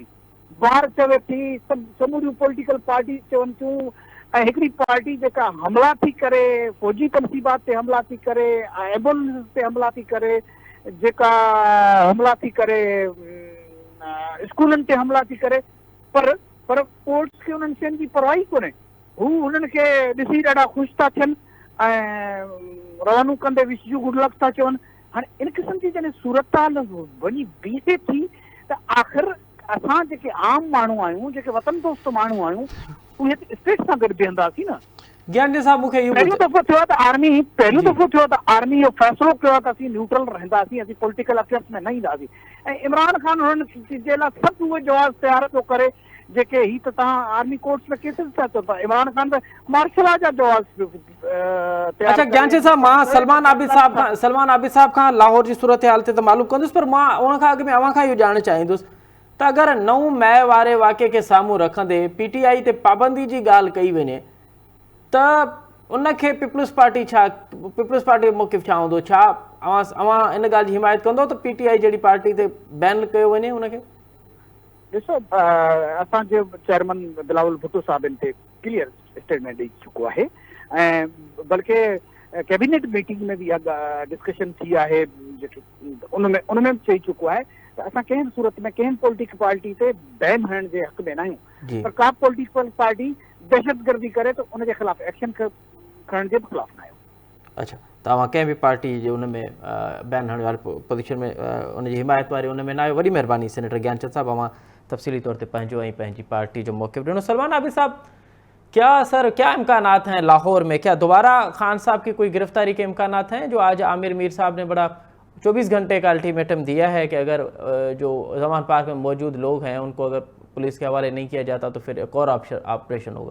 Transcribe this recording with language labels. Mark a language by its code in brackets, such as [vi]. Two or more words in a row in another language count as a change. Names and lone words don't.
[sd] ॿार चवे थी, समूरियूं [en] political party [sd] चवनि थियूं ऐं हिकिड़ी पार्टी जेका हमला थी करे, फ़ौजी तनसीबात ते हमला थी करे, एम्बुलेंस ते हमला थी करे, जेका हमला थी करे स्कूलनि ते हमला थी करे, पर कोर्ट्स खे उन्हनि शयुनि जी परवाही कोन्हे। हू हुननि खे ॾिसी ॾाढा ख़ुशि था थियनि ऐं रवानू कंदे [en] wish you good luck [sd] था चवनि। हाणे इन क़िस्म जी जॾहिं सूरत हाल वञी बीहे थी त आख़िर असां जेके आम माण्हू आहियूं, जेके वतन दोस्त माण्हू आहियूं, उहे स्टेट सां गॾु बीहंदासीं न। ज्ञानचंद साहब, मूंखे इहो पहिरियों दफ़ो थियो त आर्मी इहो फ़ैसिलो कयो आहे त असीं न्यूट्रल रहंदासीं, असीं [en] political affairs [sd] में न ईंदासीं ऐं इमरान खान हुननि जे लाइ सभु उहे जवाब तयारु थो करे जेके ही त तव्हां [en] army courts [sd] में केसेस था चओ था। इमरान खान त [en] martial law [sd] जा जवाब तयारु। अच्छा ज्ञानचंद साहब, मां सलमान आबिद साहब खां लाहौर जी सूरत हाल ते त मालूम कंदुसि, पर मां उन खां अॻु में अव्हां खां इहो ॼाणणु चाहींदुसि त अगरि 9 मई वारे वाक़े खे साम्हूं रखंदे PTI ते पाबंदी जी ॻाल्हि कई वञे त उनखे पीपल्स पार्टी मौक़िफ़ छा हूंदो? छा अवां इन ॻाल्हि जी हिमायत कंदो त PTI जहिड़ी पार्टी ते बैन कयो वञे उनखे? ॾिसो, असांजे चेयरमैन बिलावल भुट्टो साहब इन ते [en] clear statement [sd] ॾेई चुको आहे ऐं बल्कि [en] cabinet meeting [sd] में भी डिस्कशन थी आहे, जेके उनमें भी चई चुको आहे त असां कंहिं बि सूरत में कंहिं [en] political party [sd] ते बैन हणण जे हक़ में न आहियूं, पर का [en] political party [sd] दहशतगर्दी करे त उनजे ख़िलाफ़ एक्शन खणण जे ख़िलाफ़ न आहियूं। अच्छा, तव्हां कंहिं बि पार्टी जे उन में बैन हणण वारी पोजीशन में उनजी हिमायत वारी उन में न आहियो। वॾी महिरबानी सेनेटर ज्ञानचंद साहब, अवां तफ़सीली तौर ते पंहिंजो ऐं पंहिंजी पार्टी जो मौक़िफ़ ॾिनो। [ur] سلمان عابد صاحب، کیا امکانات ہیں لاہور میں? کیا دوبارہ خان صاحب کی کوئی گرفتاری کے امکانات ہیں؟ جو آج عامر میر صاحب نے بڑا 24 گھنٹے کا الٹی میٹم دیا ہے کہ اگر جو زمان پارک میں موجود لوگ ہیں ان کو اگر پولیس کے حوالے نہیں کیا جاتا تو پھر ایک اور آپریشن ہوگا.